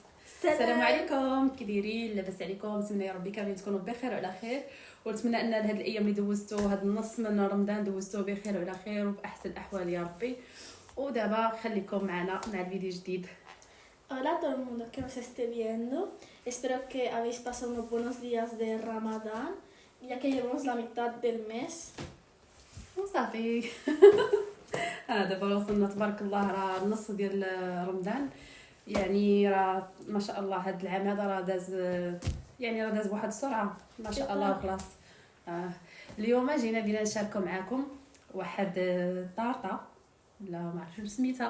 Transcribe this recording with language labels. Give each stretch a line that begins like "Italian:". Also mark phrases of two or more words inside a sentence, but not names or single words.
Arabic: السلام عليكم، كي دايرين؟ لاباس عليكم؟ نتمنى يا ربي كاملين تكونوا بخير وعلى خير، ونتمنى ان هاد الايام اللي دوزتو هاد النص من رمضان دوزتوه بخير وعلى خير وفي احسن الاحوال يا ربي. ودابا خليكم معنا مع الفيديو جديد.
Spanish: Hola a todo el mundo que nos esté viendo. Espero que habéis pasado unos buenos días de Ramadán, ya que llevamos la mitad del mes.
Arabic: وصافي. دابا وصلنا تبارك الله، راه النص ديال رمضان، يعني راه ما شاء الله هاد العام هذا راه داز، يعني راه داز بواحد السرعه ما شاء الله وخلاص. اليوم جينا بينا نشاركوا معكم واحد طارطه، لا ما عرفتش شنو سميتها.